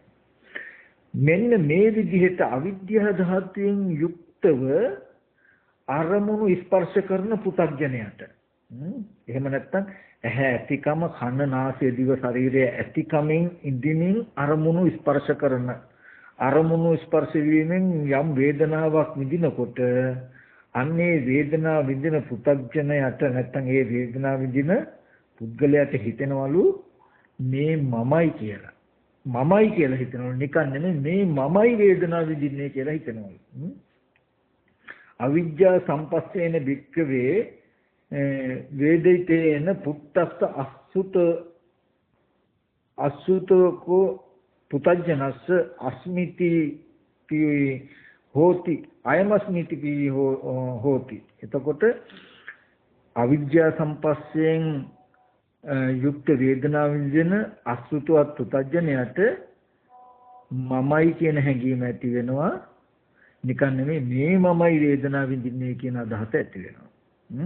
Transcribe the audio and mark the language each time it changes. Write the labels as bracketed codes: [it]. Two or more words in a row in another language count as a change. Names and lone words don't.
[si] මෙන්න මේ විදිහට අවිද්‍යා ධාතුවෙන් යුක්තව අරමුණු ස්පර්ශ කරන පුතග්ජනයට එහෙම නැත්නම් ඇහැ ඇතිකම කන නාසය දිව ශරීරය ඇතිකමින් ඉඳිමින් අරමුණු ස්පර්ශ කරන අරමුණු ස්පර්ශ වීමෙන් යම් වේදනාවක් විඳිනකොට අන්නේ වේදනාව විඳින පුතග්ජනයට නැත්නම් ඒ වේදනාව විඳින පුද්ගලයාට හිතෙනවලු මේ මමයි කියලා. මමයි කියලා හිතනවලු නිකන් නෙමෙයි මේ මමයි වේදනාව විඳින්නේ කියලා හිතනවලු. [pi] අවිජ්ජා සම්පස්සේන වික්කවේ වේදිතේන පුත්තස්ස අසුතකෝ පුතජනස්ස අස්මිති හෝති අයමස්මිති හෝති. [si] එතකොට අවිජ්ජා සම්පස්සයෙන් යුක්ත වේදනාව විඳින අසුතවත් පුතජනයට මමයි කියන හැඟීම ඇති වෙනවා. නිකන් නෙමෙයි මේ මමයි වේදනාව විඳින්නේ කියන අදහස ඇති වෙනවා.